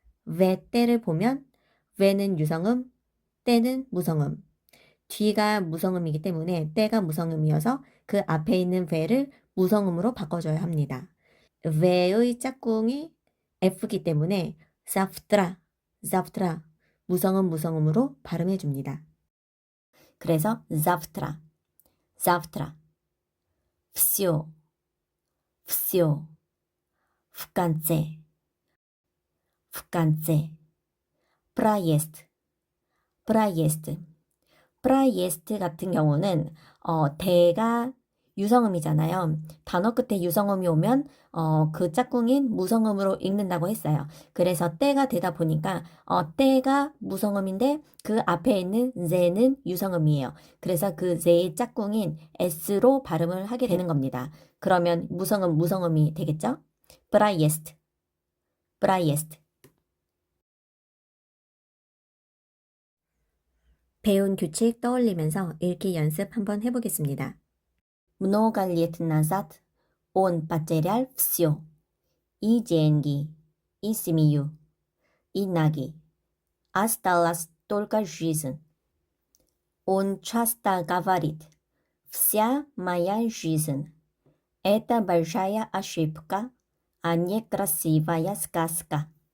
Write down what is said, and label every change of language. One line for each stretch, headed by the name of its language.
Korean: 왜 때를 보면 왜는 유성음, 때는 무성음. 뒤가 무성음이기 때문에 때가 무성음이어서 그 앞에 있는 왜를 무성음으로 바꿔줘야 합니다. 왜의 짝꿍이 F기 때문에
Russian: zavtra, zavtra.
Korean: 무성음으로 발음해 줍니다. 그래서
Russian: завтра, завтра, всё, всё, в конце, в конце, проезд, проезд.
Korean: 프라이에스트 같은 경우는 대가 유성음이잖아요. 단어 끝에 유성음이 오면 그 짝꿍인 무성음으로 읽는다고 했어요. 그래서 때가 되다 보니까 때가 무성음인데 그 앞에 있는 ze는 유성음이에요. 그래서 그 ze의 짝꿍인 s로 발음을 하게 되는 겁니다. 그러면 무성음이 되겠죠? 프라이에스트, 프라이에스트. 배운 규칙 떠올리면서 읽기 연습 한번 해보겠습니다.
Russian: Много лет назад он потерял все. И деньги, и семью, и ноги. Осталась только жизнь. Он часто говорит, вся моя жизнь– это большая ошибка, а не красивая сказка.